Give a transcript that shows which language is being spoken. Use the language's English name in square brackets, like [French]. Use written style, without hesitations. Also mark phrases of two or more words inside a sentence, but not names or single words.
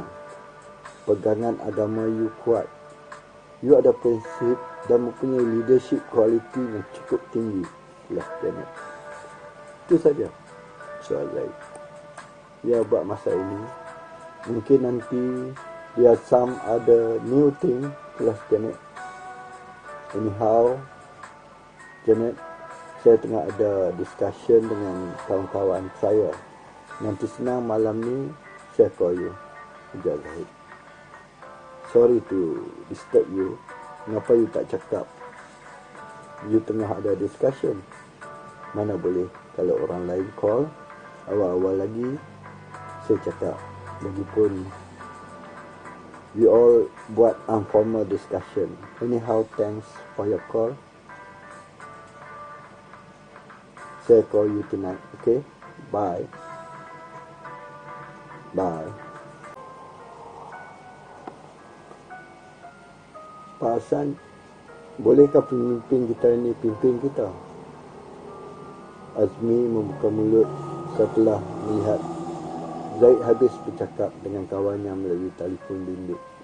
[Malay] Pegangan agama you kuat. You ada prinsip dan mempunyai [English] leadership quality [Malay] yang cukup tinggi. Lah Janet. Itu saja soal Zaid. Ya, buat masa ini. Mungkin nanti dia [English] some other new thing. [Malay] Kelas Janet. Anyhow, Janet, saya tengah ada discussion dengan kawan-kawan saya. Nanti senang malam ni saya [English] call you. [Malay] Ujar Zahid. [English] Sorry to disturb you. [Malay] Kenapa you tak cakap? You tengah ada discussion. Mana boleh kalau orang lain call. Awal-awal lagi saya cakap. Lagipun [English] we all [Malay] buat informal discussion. [English] Anyhow, thanks for your call. Saya call you tonight, okay? Bye. Bye. [Malay] Pak Hassan, bolehkah pemimpin kita ini pimpin kita? Azmi membuka mulut setelah melihat Zaid habis bercakap dengan kawannya melalui telefon bimbit.